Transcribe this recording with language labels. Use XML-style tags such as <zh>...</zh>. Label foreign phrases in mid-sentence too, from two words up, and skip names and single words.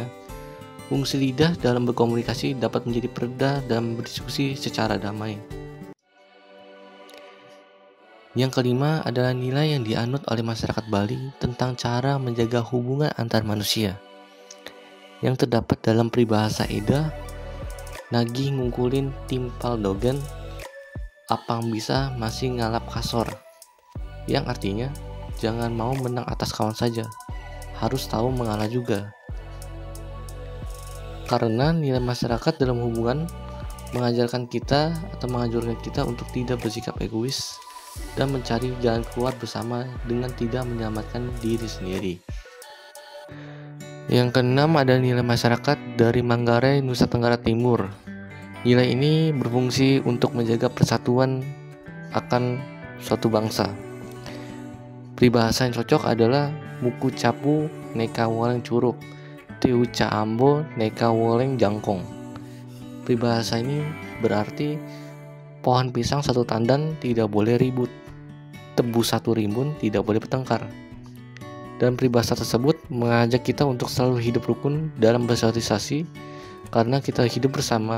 <id>Fungsi lidah dalam berkomunikasi dapat menjadi pereda dan berdiskusi secara damai. Yang kelima adalah nilai yang dianut oleh masyarakat Bali tentang cara menjaga hubungan antar manusia, yang terdapat dalam peribahasa</id> <ban>Eda, nagih ngungkulin timpal dogen, apang bisa masih ngalap kasor,</ban> <id>yang artinya jangan mau menang atas kawan saja, harus tahu mengalah juga. Karena nilai masyarakat dalam hubungan mengajarkan kita atau menganjurkan kita untuk tidak bersikap egois dan mencari jalan keluar bersama dengan tidak menyelamatkan diri sendiri. Yang keenam ada nilai masyarakat dari Manggarai, Nusa Tenggara Timur. Nilai ini berfungsi untuk menjaga persatuan akan suatu bangsa. Peribahasa yang cocok adalah</id> <mqy>muku capu neka waleng curug, tiu caambo neka waleng jangkong.</mqy> <id>Peribahasa ini berarti pohon pisang satu tandan tidak boleh ribut, tebu satu rimbun tidak boleh bertengkar. Dan peribahasa tersebut mengajak kita untuk selalu hidup rukun dalam bersosialisasi, karena kita hidup bersama.</id>